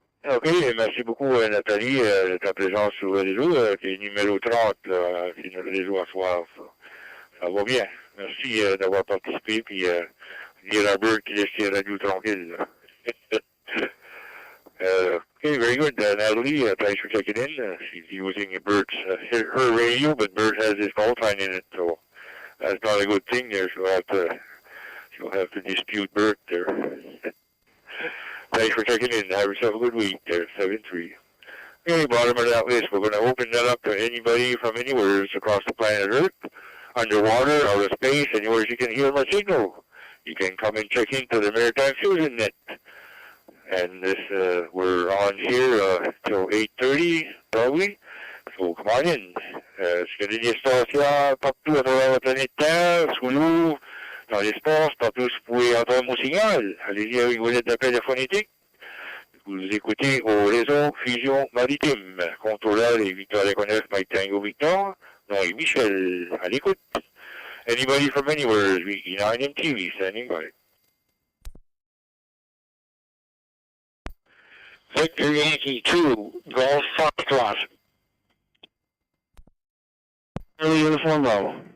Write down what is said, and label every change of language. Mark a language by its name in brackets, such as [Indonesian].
[French] OK, merci beaucoup, Nathalie, de ta présence sur le réseau. T'es numéro 30, là, c'est notre réseau à soir. Ça va bien. Merci d'avoir participé, puis dire à Bert qu'il laisse ses radios tranquilles. [English] Okay, very good, Natalie. Thanks for checking in. She's using Bert's her radio, but Bert has his call sign in it, so that's not a good thing there. She'll have to dispute Bert there. Thanks for checking in. Have yourself a good week there, 7-3. Okay, bottom of that list, we're going to open that up to anybody from anywhere across the planet Earth, underwater, outer space, anywhere you can hear my signal. You can come and check into the Maritime Fusion Net. And this, we're on here till 8:30, probably. So come on in. [French] Est-ce qu'il y a des stations partout à travers la planète Terre, sous l'eau, dans dans l'espace, partout vous pouvez entendre mon signal. Allez-y avec vos lettres d'appel phonétique. Vous écoutez au réseau Fusion Maritime. Contrôleur et Victor Leconef, Mike Tango Victor. Non, et Michel, à l'écoute. [English] Anybody from anywhere, VE9 MTV, standing by. Victor Yankee 2, Golf Foxtrot. Charlie Uniform Bravo.